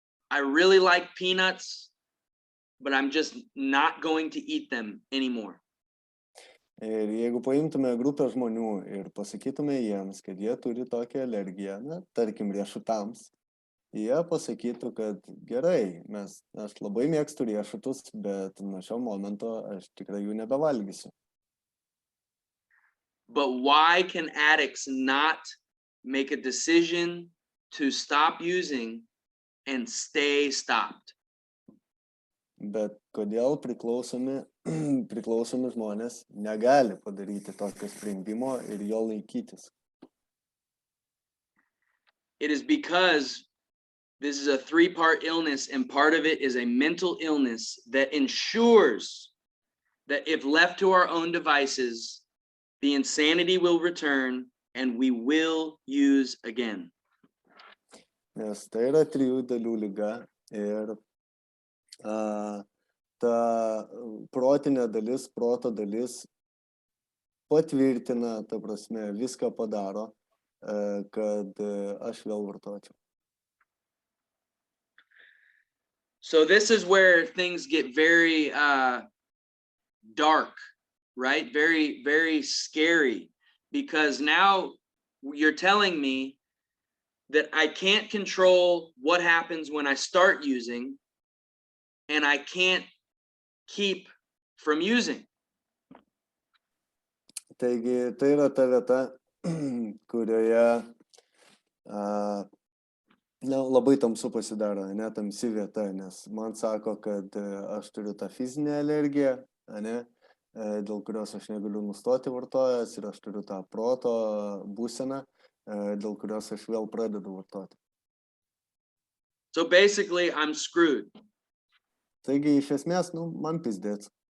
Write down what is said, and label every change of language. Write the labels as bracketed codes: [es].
[en] I really like peanuts, but I'm just not going to eat them anymore. [lt] Ir jeigu paimtume grupę žmonių ir pasakytume jiems, kad jie turi tokią alergiją, na, tarkim, riešutams, jie pasakytų, kad gerai, aš labai mėgstu riešutus, bet nuo šio momento aš tikrai jų nebevalgysiu. [en] But why can addicts not make a decision to stop using and stay stopped? [lt] Bet kodėl priklausomi žmonės negali padaryti tokio sprendimo ir jo laikytis? [en] It is because this is a three-part illness, and part of it is a mental illness that ensures that if left to our own devices, the insanity will return and we will use again. [lt] Nes tai yra 3 dalių liga ir ta protinė dalis, proto dalis patvirtina, ta prasme, viską padaro, kad aš vėl vartočiau. [en] So this is where things get very dark, right? Very, very scary, because now you're telling me that I can't control what happens when I start using, and I can't keep from using. [lt] Taigi, tai yra ta vieta, kurioje labai tamsu pasidaro, ne tamsi vieta, nes man sako, kad aš turiu tą fizinę alergiją, ne, dėl kurios aš negaliu nustoti vartojęs, ir aš turiu tą proto būseną, dėl kurios aš vėl pradedu vartoti. [en] So basically, I'm screwed. [lt] Taigi, iš esmės, man pizdėts.